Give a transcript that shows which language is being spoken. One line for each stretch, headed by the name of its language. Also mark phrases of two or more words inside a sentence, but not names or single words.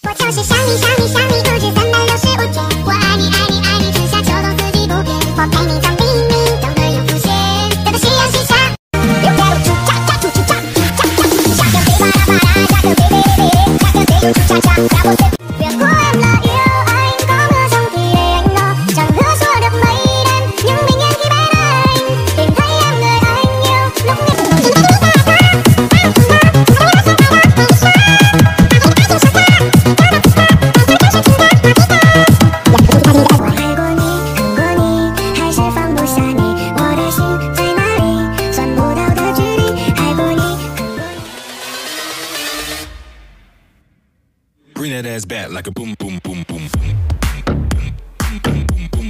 Chinese: 就是想你想你想你，不止365天。我爱你爱你爱你，春夏秋冬四季不变。我陪你当秘密，等会又浮现。等到夕阳西下，又带我出cha cha出去 cha cha cha，夏天飞吧啦吧啦，夏天飞飞飞飞，夏天飞又出cha cha，让我随。
Vietnamese: 越过 em là yêu anh, có mưa xong thì để anh lo, chẳng hứa xua được mây đen, nhưng bình yên khi bên anh, tìm thấy em người anh yêu, lúc nhịp hai cô
Chinese: 你恨过你，还是放不下你，我的心在哪里，算不到的距离，爱过你，恨过你。
English: Bring that ass back like a boom boom boom boom boom boom boom boom boom.